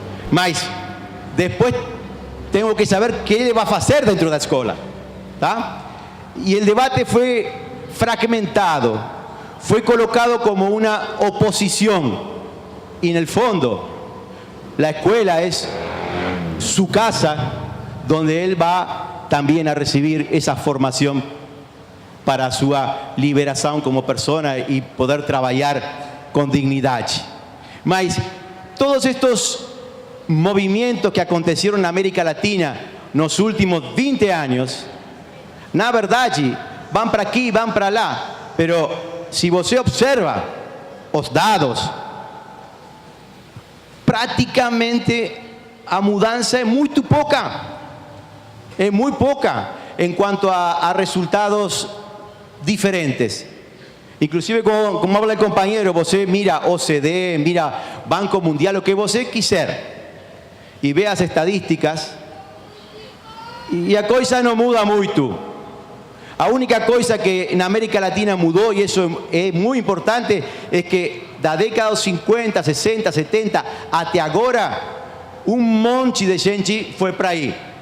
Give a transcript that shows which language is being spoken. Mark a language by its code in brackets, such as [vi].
[pt] Mas depois tengo que saber que ele vai fazer dentro da escola, tá? [es] Y el debate fue fragmentado, fue colocado como una oposición. Y en el fondo, la escuela es su casa, donde él va también a recibir esa formación para su liberación como persona y poder trabajar con dignidad. [pt] Mas [es] todos estos movimientos que acontecieron en América Latina [pt] nos últimos [es] 20 años, [pt] na verdade, [es] van para aquí, van para allá, pero si [pt] você observa os dados, [es] prácticamente [pt] a mudança é muito pouca. [es] Es muy poca en cuanto a resultados diferentes. Inclusive, como habla el compañero, [pt] você [es] mira OCDE, mira Banco Mundial, lo que [pt] você quiser, [es] y ve [pt] as estadísticas, [es] y [pt] a coisa [es] no [pt] muda muito. A única coisa que na América Latina mudou, e isso é muito importante, é que da década dos 50, 60, 70 até agora, um monte de gente foi para aí.